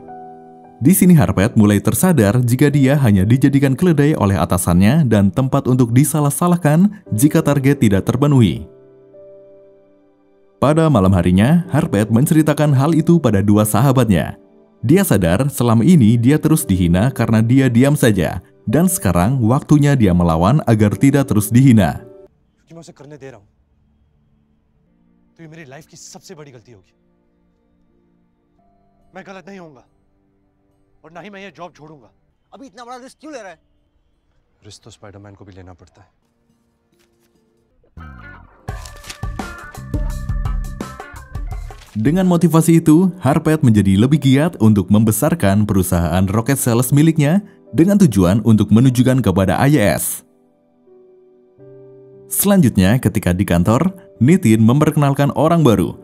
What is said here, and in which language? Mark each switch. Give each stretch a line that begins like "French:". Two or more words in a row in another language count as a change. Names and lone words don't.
Indonesian: Di sini Harpeth mulai tersadar jika dia hanya dijadikan keledai oleh atasannya dan tempat untuk disalah-salahkan jika target tidak terpenuhi. Pada malam harinya, Harpet menceritakan hal itu pada dua sahabatnya. Dia sadar selama ini dia terus dihina karena dia diam saja, dan sekarang waktunya dia melawan agar tidak terus dihina.
Hindi: क्योंकि मैं उसे करने दे रहा हूं तो ये मेरी लाइफ की सबसे बड़ी गलती होगी। मैं गलत नहीं होऊंगा और ना ही मैं ये जॉब छोड़ूंगा। अभी इतना बड़ा रिस्क क्यों ले रहा है? रिस्क तो स्पाइडरमैन को भी लेना पड़ता है।
Indonesian: Dengan motivasi itu, Harpet menjadi lebih giat untuk membesarkan perusahaan
English: rocket sales
Indonesian: miliknya dengan tujuan untuk menunjukkan kepada IAS. Selanjutnya, ketika di kantor, Nitin memperkenalkan orang baru.